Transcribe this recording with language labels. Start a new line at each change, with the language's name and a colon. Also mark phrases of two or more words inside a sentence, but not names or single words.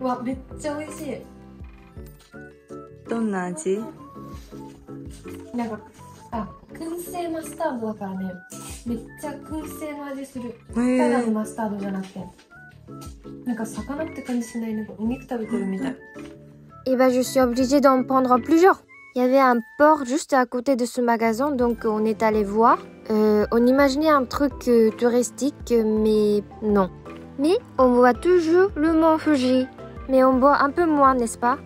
Japanese: わ、めっちゃ美味しい。どんな味？なんか、燻製マスタードだからね、めっちゃ燻製の味する。ただのマスタードじゃなくて、なんか魚って感じしない。なんかお肉食べてるみたい。
French: Et bah je suis obligée d'en prendre plusieurs. Il y avait un porc juste à côté de ce magasin, donc on est allé voir. On imaginait un truc touristique, mais non. Mais on voit toujours le mont Fuji. Mais on boit un peu moins, n'est-ce pas?